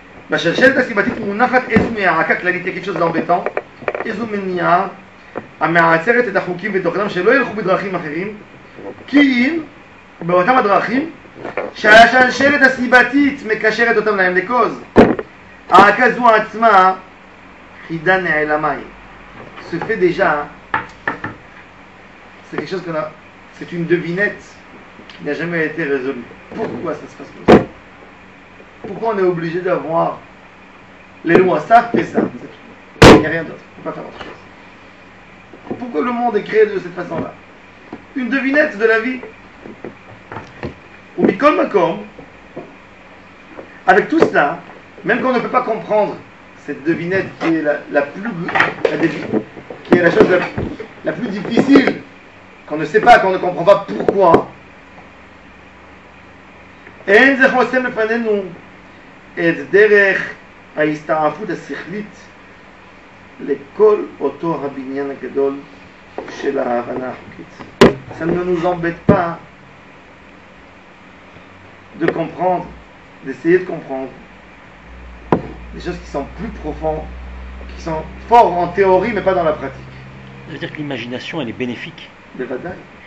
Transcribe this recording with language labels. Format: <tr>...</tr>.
<he>בשלשלת הסיבתית מונחת איזו מערכה כללית,</he> <fr>quelque chose d'embêtant,</fr> <he>איזו מניעה המעצרת את החוקים ותוכנם שלא ילכו בדרכים אחרים, כי אם באותם הדרכים שהשלשלת הסיבתית מקשרת אותם להם לקוז. הערכה זו עצמה חידה נעלמה היא.</he> <fr>Se fait déjà, c'est quelque chose qu'on a, c'est une devinette qui n'a jamais été résolue. Pourquoi ça se passe comme ça? Pourquoi on est obligé d'avoir les lois? Ça fait ça. Il n'y a rien d'autre. On ne peut pas faire autre chose. Pourquoi le monde est créé de cette façon-là? Une devinette de la vie.</fr> <he>Ou Mikol Makom,</he> <fr>avec tout cela, même qu'on ne peut pas comprendre cette devinette qui est la chose la plus difficile, qu'on ne sait pas, qu'on ne comprend pas pourquoi.</fr> <he>אין זה חוסם לפנינו את דרך ההסתעפות השכלית לכל אותו הבניין הגדול של ההבנה החוקית.</he> <fr>Ça ne nous embête pas de comprendre, d'essayer de comprendre des choses qui sont plus profondes, qui sont forts en théorie mais pas dans la pratique. Ça veut dire que l'imagination, elle est bénéfique.</fr> <he>בוודאי.</he>